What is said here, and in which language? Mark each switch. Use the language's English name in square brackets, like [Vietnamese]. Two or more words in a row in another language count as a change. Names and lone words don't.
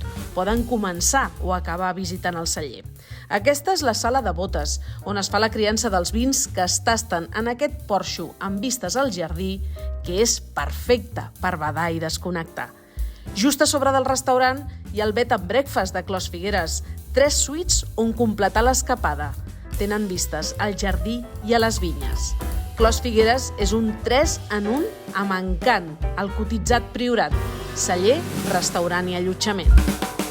[Catalan] Poden començar o acabar visitant el celler. Aquesta és la sala de botes, on es fa la criança dels vins que es tasten en aquest porxo amb vistes al jardí, que és perfecte per badar i desconnectar. Just a sobre del restaurant hi ha el [English] bed and breakfast [Catalan] de Clos Figueres, 3 suites on completar l'escapada. Tenen vistes al jardí i a les vinyes. Clos Figueres és un 3 en 1 amb encant, el cotitzat Priorat, celler, restaurant i allotjament.